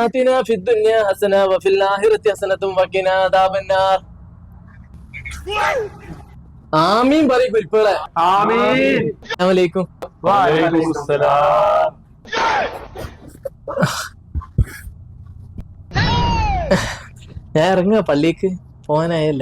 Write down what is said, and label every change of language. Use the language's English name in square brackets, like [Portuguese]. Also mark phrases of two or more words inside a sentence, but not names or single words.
[Arabic] آتنا في الدنيا حسنة وفي الآخرة حسنة وقنا عذاب النار. [Malayalam] ആമീൻ പറയും കുരിപ്പുകളെ. ആമീൻ. അസ്സലാമലൈക്കും. വഅലൈക്കുമുസ്സലാം. ഞാൻ ഇറങ്ങുക, പള്ളിക്ക് പോകാനായല്ല.